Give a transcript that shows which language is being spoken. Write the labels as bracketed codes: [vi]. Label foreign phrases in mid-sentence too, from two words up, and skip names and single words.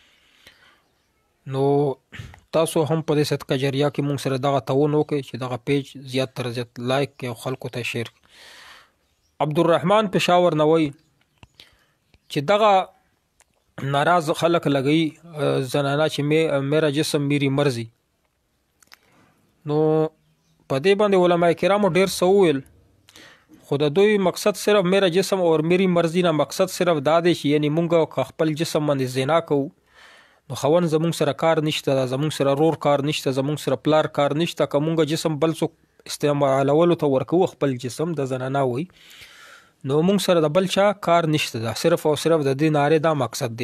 [ps] نو تاسو هم په دې صدقه جریه کې مونږ سره دغه تعاون وکړئ چې دغه پیج زیات تر زیات لایک کړئ او خلکو ته شیر کړئ. عبدالرحمن پېښور نه وایي چې دغه ناراض خلک لګوي زنانه چې [ur] میرا جسم میری مرضی. [ps] نو په دې باندې علماء کرامو ډېر څه وویل، خو د دوی مقصد صرف [ur] میرا جسم اور میری مرضی [ps] نه مقصد صرف دا دی چې یعنی مونږ که خپل جسم باندې زنا کوو نو خاوند زمونږ سره کار نشته، زمونږ سره رور کار نشته، زمونږ سره پلار کار نشته. که مونږ جسم بل څوک استعمالولو ته ورکوو خپل جسم د زنانه وي نو مونږ سره د بل چا کار نشته ده، صرف او صرف د دې نارې دا مقصد دی.